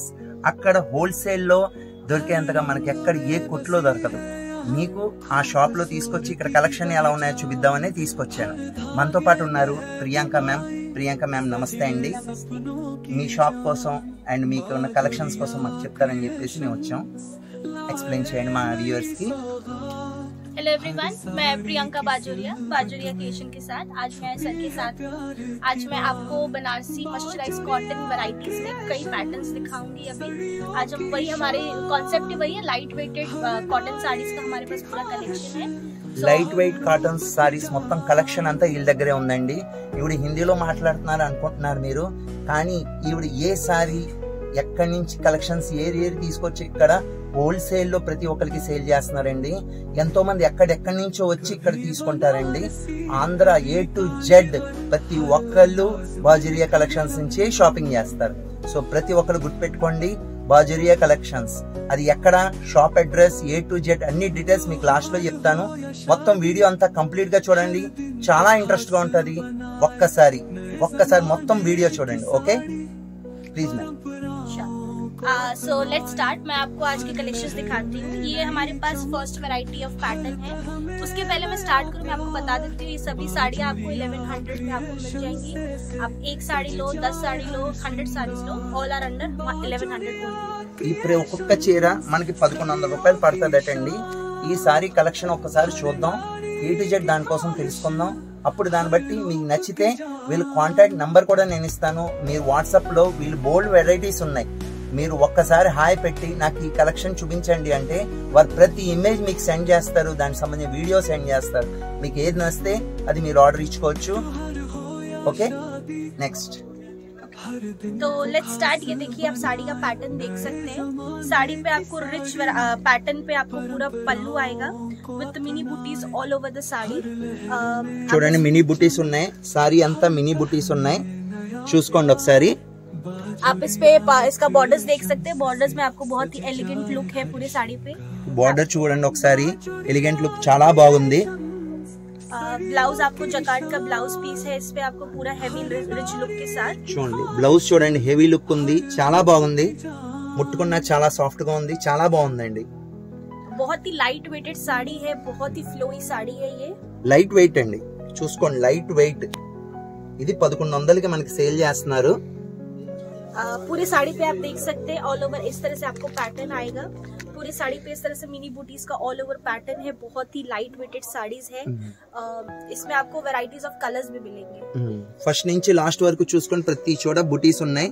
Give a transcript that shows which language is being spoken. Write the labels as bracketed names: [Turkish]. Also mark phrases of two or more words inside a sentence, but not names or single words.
[Telugu] అక్కడ హోల్సేల్లో దొరికేంతగా మనకి ఎక్కడ ఏ కొట్లో దొరకదు. మీకు ఆ షాప్ లో తీసుకొచ్చి ఇక్కడ కలెక్షన్ ఎలా ఉన్నాయో చూపిద్దామని తీసుకొచ్చాను. మనతో పాటు ఉన్నారు ప్రియాంక మ్యామ్. ప్రియాంక మ్యామ్ నమస్తే అండి. మీ షాప్ కోసం అండ్ మీకు ఉన్న కలెక్షన్స్ కోసం మాకు చెప్తారని చెప్పేసి మేము వచ్చాం. एक्सप्लेन చేయండి మా व्यूअर्स की। [English] hello everyone, [Hindi] मैं प्रियंका बाजोरिया क्रिएशन के साथ आज मैं सर के साथ हूँ। आज मैं आपको बनारसी [English] moisturise cotton varieties [Hindi] में कई पैटर्न्स दिखाऊंगी। अभी आज हम वही हमारे कॉन्सेप्ट वही है, [English] light weighted cotton sarees [Hindi] का हमारे पास पूरा कलेक्शन है। [English] light weight cotton sarees [Telugu] మొత్తం కలెక్షన్ అంతా వీళ్ళ దగ్గరే ఉందండి. ఈవిడ హిందీలో మాట్లాడుతున్నారు అనుకుంటున్నారు మీరు, కానీ ఈవిడ ఏ సారీ ఎక్కడి నుంచి కలెక్షన్స్ ఏరి తీసుకొచ్చి ఇక్కడ హోల్సేల్ లో ప్రతి ఒక్కరికి సేల్ చేస్తున్నారండి. ఎంతో మంది ఎక్కడెక్కడి నుంచో వచ్చి ఇక్కడ తీసుకుంటారండి. ఆంధ్ర [English] A to Z [Telugu] ప్రతి ఒక్కళ్ళు బాజరియా కలెక్షన్స్ నుంచే షాపింగ్ చేస్తారు. సో ప్రతి ఒక్కరు గుర్తుపెట్టుకోండి, బాజరియా కలెక్షన్స్. అది ఎక్కడ, షాప్ అడ్రస్, [English] A to Z [Telugu] అన్ని డీటెయిల్స్ మీకు లాస్ట్ లో చెప్తాను. మొత్తం వీడియో అంతా కంప్లీట్ గా చూడండి, చాలా ఇంట్రెస్ట్ గా ఉంటది. ఒక్కసారి మొత్తం వీడియో చూడండి. [English] okay please ma'am. so let's start. [Hindi] मैं आपको आज की कलेक्शंस दिखाती हूँ। ये हमारे पास [English] first variety of pattern [Hindi] है। उसके पहले मैं स्टार्ट करूँ, मैं आपको बता देती हूँ ये सभी साड़ियाँ आपको 1100 में आपको मिल जाएंगी। आप एक साड़ी लो, 10 साड़ी लो, 100 साड़ीज लो, [English] all are under 1100 [Telugu] ఇప్పుడు ఒక్కొక్క చీర మనకి 1100 రూపాయలు పడుతుందటండి. ఈ సారీ కలెక్షన్ ఒక్కసారి చూద్దాం, [English] A to Z [Telugu] దానికోసం తెలుసుకుందాం. అప్పుడు దాన్ని బట్టి మీకు నచ్చితే వీళ్ళ [English] contact number [Telugu] కూడా నేను ఇస్తాను. మీరు వాట్సాప్ లో వీళ్ళు [English] bold varieties [Telugu] ఉన్నాయి. మీరు ఒక్కసారి హాయ్ పెట్టి నాకు ఈ కలెక్షన్ చూపించండి అంటే వారు ప్రతి ఇమేజ్ మీకు సెండ్ చేస్తారు, దానికి సంబంధించిన [English] video send [Telugu] చేస్తారు. మీకు ఏది నచ్చితే అది మీరు ఆర్డర్ ఇచ్చుకోవచ్చు. [English] okay next. [Hindi] तो [English] let's start. [Hindi] ये देखिए आप साड़ी का पैटर्न देख सकते हैं। साड़ी पे आपको [English] rich pattern [Hindi] पे आपको पूरा पल्लू आएगा [English] with mini booties all over the saree. [Telugu] చూడండి [English] mini booties [Telugu] ఉన్నాయి, సారీ అంతా [English] mini booties [Telugu] ఉన్నాయి, చూసుకోండి ఒకసారి। [Hindi] आप इस पे इसका बॉर्डर्स देख सकते हैं। बॉर्डर्स में आपको बहुत ही [English] elegant look [Hindi] है पूरी साड़ी पे। [Telugu] बॉर्डर చూడండి ఒకసారి, [English] elegant look [Telugu] చాలా బాగుంది। [Hindi] ब्लाउज आपको जकार्ड का ब्लाउज पीस है, इस पे आपको पूरा [English] heavy rich look [Hindi] के साथ। [Telugu] చూడండి బ్లౌజ్ చూడండి, [English] heavy look [Telugu] ఉంది, చాలా బాగుంది, ముట్టుకున్నా చాలా సాఫ్ట్ గా ఉంది, చాలా బాగుందండి। [Hindi] बहुत ही [English] light weighted [Hindi] साड़ी है, बहुत ही फ्लोई साड़ी है। ये [English] light weight [Telugu] అండి, చూసుకోండి [English] light weight. [Telugu] ఇది 1100కి మనకి సేల్ చేస్తున్నారు। [Hindi] पूरी साड़ी पे आप देख सकते हैं [English] all over [Hindi] इस तरह से आपको पैटर्न आएगा। पूरी साड़ी पे इस तरह से मिनी बूटीज का [English] all over [Hindi] पैटर्न है। बहुत ही [English] light weighted [Hindi] साड़ीज है। इसमें आपको [English] varieties of colours [Hindi] भी मिलेंगे। [Telugu] ఫస్ట్ నుంచి లాస్ట్ వరకు చూసుకొని ప్రతి చోట బూటీస్ ఉన్నాయి।